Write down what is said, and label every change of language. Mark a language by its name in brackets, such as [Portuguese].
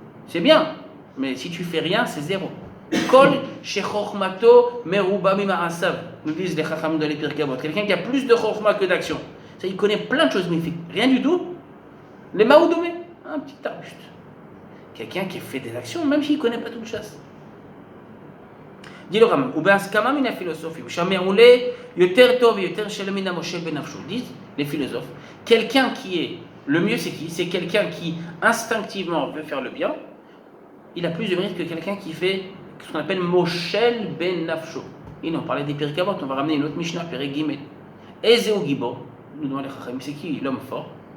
[French] C'est bien, mais si tu fais rien, c'est zéro. [Hebrew] Kol shechormato meruba mima'asav, [French] nous disent les chachamim dans les Pirkei Avot. Quelqu'un qui a plus de chorma que d'action. Ça, il connaît plein de choses magnifiques. Rien du tout. Les maoudomé, un petit arbuste. Quelqu'un qui fait des actions, même s'il ne connaît pas toute chasse. Dit le Rambam, [Hebrew] ובהסכמה מן הפילוסופים, שהמעולה יותר טוב ויותר שלם מן המושל בנפשו. [French] Disent les philosophes, quelqu'un qui est, le mieux c'est qui? C'est quelqu'un qui instinctivement veut faire le bien, il a plus de mérite que quelqu'un qui fait ce qu'on appelle moshel ben nafsho. Et on parlait des Pirkei Avot, on va ramener une autre Mishnah, Perek Gimel. [Hebrew] Ezeu Gibor, [French] nous demandons les Chachamim, c'est qui l'homme fort?